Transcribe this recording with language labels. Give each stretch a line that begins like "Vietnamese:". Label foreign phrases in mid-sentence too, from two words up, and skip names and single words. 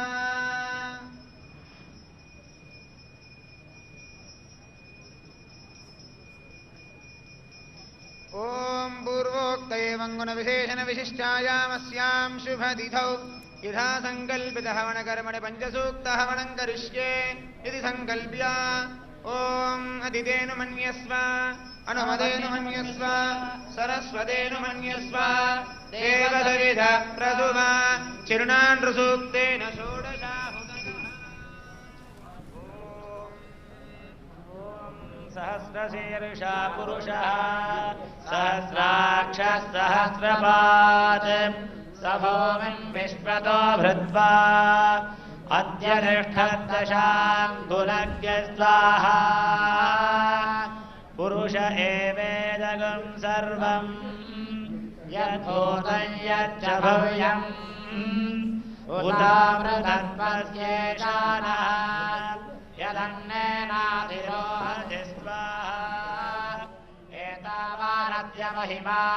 Sanskrit: ఓం పూర్వోక్త ఏవంగుణ విశేషణ విశిష్టాయామస్యాం శుభతిథౌ యథా సంకల్పిత హవన కర్మణి పంచసూక్త హవనం కరిష్యే ఇది సంకల్ప్య ఓం అదితేను మన్యస్వ అనుమదేను మన్యస్వ సరస్వతేను మన్యస్వ దేవసవిధ ప్రసువ చిరునాన్ ఋసూక్తేన सहस्रशीर्षा पुरुषः सहस्राक्षः सहस्रपात् स भूमिं विश्वतो भृत्वा अत्यतिष्ठद्दशाङ्गुलज्ञ स्वाहा पुरुष एवेदगं सर्वं यद्भूतं यच्च भव्यम् उदामृतत्वस्येषानः यदन्नेनाधिरोहति स्वाहा एतावानद्य महिमा